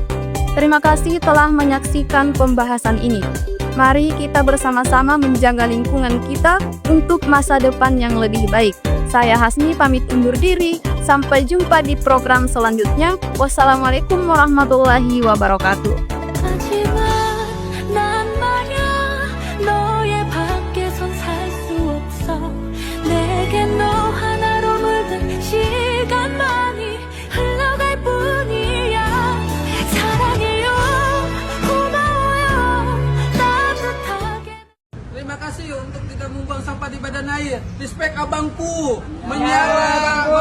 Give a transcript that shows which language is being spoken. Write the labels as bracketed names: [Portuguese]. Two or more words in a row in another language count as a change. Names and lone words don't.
[Indonesian] Terima kasih telah menyaksikan pembahasan ini. Mari kita bersama-sama menjaga lingkungan kita untuk masa depan yang lebih baik. Saya Hasni pamit undur diri. Sampai jumpa di program selanjutnya. [Arabic] والسلام عليكم ورحمة الله وبركاته. [Korean] 하지만 난 말야 너의 밖에선 살 수 없어 내게 너 하나로 물든 시간만이 흘러갈 뿐이야 사랑해요 고마워요 따뜻하게 [Indonesian] Terima kasih untuk tidak membuang sampah di badan air. Respect abangku, menyalah